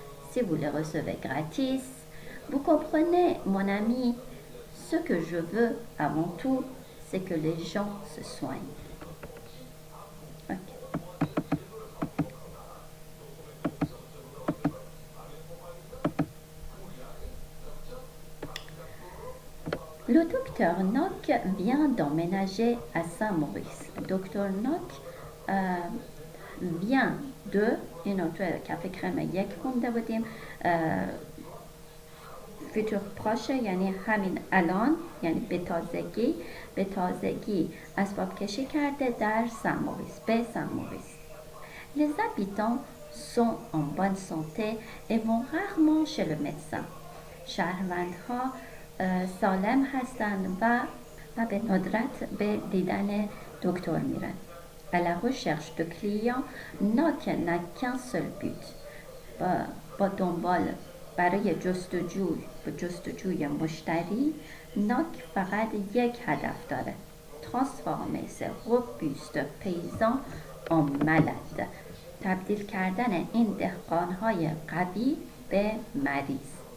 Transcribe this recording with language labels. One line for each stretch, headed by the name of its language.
French: Si vous les recevez gratis, vous comprenez, mon ami, ce que je veux avant tout, c'est que les gens se soignent. Okay. Le docteur Nock vient d'emménager à Saint-Maurice. Docteur Nock vient de
Persian: اینو توی کف کرم یک خونده بودیم فیتور پراشه یعنی همین الان یعنی به تازگی اسباب کشی کرده در سن-موریس به سن-موریس.
French: Les habitants sont en bonne santé et vont rarement chez le médecin.
Persian: شهروندها سالم هستند و به ندرت به دیدن دکتر میرن.
French: À la recherche de clients, Nock n'a qu'un seul but.
Persian: با دنبال برای جستجوی مشتری، ناک فقط یک هدف داره.
French: transformer ces robustes paysans en malades.
Persian: تبدیل کردن این دهقانهای قوی به مریض.